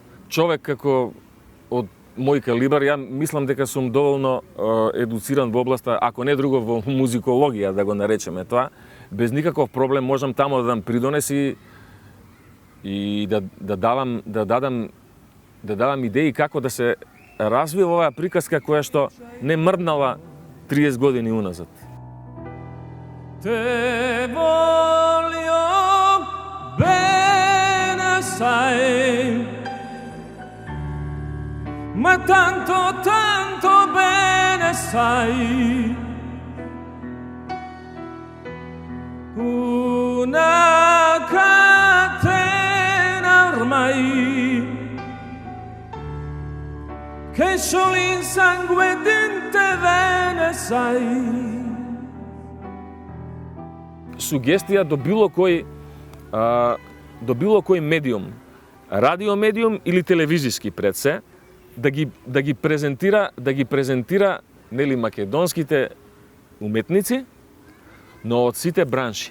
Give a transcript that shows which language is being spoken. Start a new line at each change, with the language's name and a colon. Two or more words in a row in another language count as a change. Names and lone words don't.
Macedonian: Човек како од мој калибар, ја мислам дека сум доволно едуциран во областа, ако не друго во музикологија, да го наречеме тоа, без никаков проблем можам тамо да дам придонес и да давам идеи како да се развива оваа приказка која што не мрднала 30 години уназад.
Italian: Te volio bene sai, ma tanto, tanto bene sai. Una catena ormai che solo in sangue dinte vene sai.
Macedonian: Сугестија до било кој медиум, радио медиум или телевизиски пред се, да ги презентира нели македонските уметници, но од сите бранши.